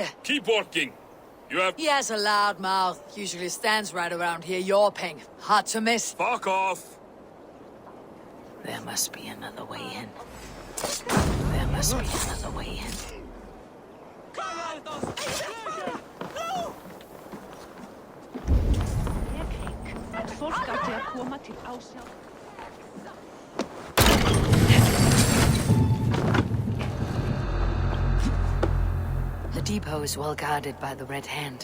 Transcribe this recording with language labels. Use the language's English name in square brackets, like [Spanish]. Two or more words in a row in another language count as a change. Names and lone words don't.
[English] Keep working. You have... He has a loud mouth. Usually stands right around here yawping. Hard to miss. Fuck off! There must be another way in. There must be another way in. [Icelandic] Fólk átti að koma til ásjá. [English] The depot is well guarded by the Red Hand.